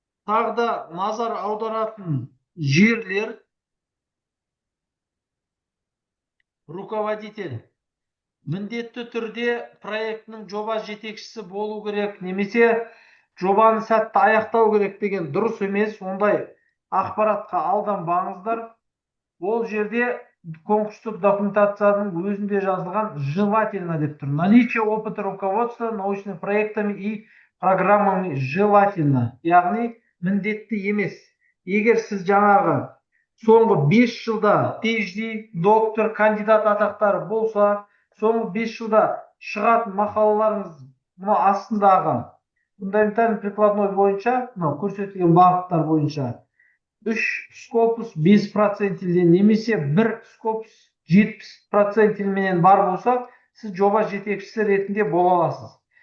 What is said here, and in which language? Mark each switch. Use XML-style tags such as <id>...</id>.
<kk>Тағы да назар аударатын жерлер: руководитель міндетті түрде проектінің жоба жетекшісі болу керек, немесе жобаны сәтті аяқтау керек деген дұрыс емес. Ондай ақпаратқа алданбаңыздар. Ол жерде конкурстық документацияның өзінде жазылған желательно деп тұр.</kk> <ru>Наличие опыта руководства научными проектами и программами желательно.</ru> <kk>Яғни міндетті емес. Егер сіз жаңағы соңғы 5 жылда PhD, доктор, кандидат атақтары болса, соңғы 5 жылда шығатын мақалаларыңыз мұны астындағы фундаментальный прикладной бойынша, көрсетілген бағыттар бойынша 3 скопус 5% немесе 1 скопус 70% менен бар болса, сіз жоба жетекшісі ретінде бола аласыз.</kk>